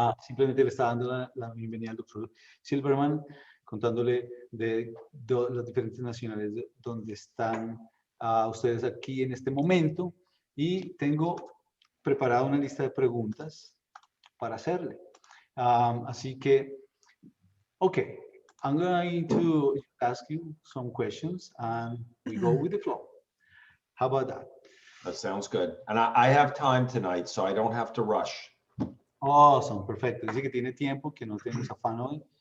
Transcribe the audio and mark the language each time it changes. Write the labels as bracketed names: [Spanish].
[Spanish] Simplemente le está dando la bienvenida al doctor Silverman, contándole de las diferentes nacionales donde están ustedes aquí en este momento, y tengo preparada una lista de preguntas para hacerle. Así que, [English] okay, I'm going to ask you some questions and we go with the flow. How about that? That sounds good. And I have time tonight, so I don't have to rush. Awesome, perfecto. [Spanish] Dice que tiene tiempo, que no tenemos afán hoy.